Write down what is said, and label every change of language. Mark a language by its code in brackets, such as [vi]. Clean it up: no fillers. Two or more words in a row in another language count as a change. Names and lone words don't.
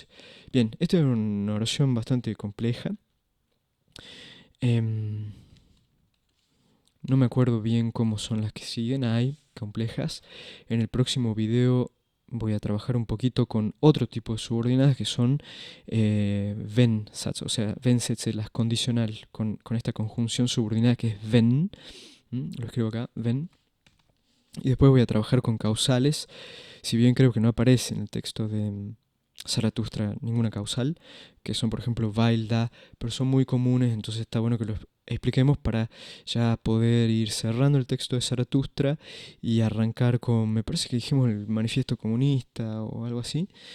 [es] Bien, esta es una oración bastante compleja. No me acuerdo bien cómo son las que siguen, hay complejas. En el próximo video voy a trabajar un poquito con otro tipo de subordinadas que son wenn-Satz, o sea, wenn-Sätze, las condicional, con esta conjunción subordinada que es wenn, lo escribo acá, wenn. Y después voy a trabajar con causales, si bien creo que no aparece en el texto de Zaratustra ninguna causal, que son por ejemplo [de] weil, da, [es] pero son muy comunes, entonces está bueno que los expliquemos para ya poder ir cerrando el texto de Zaratustra y arrancar con, me parece que dijimos el manifiesto comunista o algo así.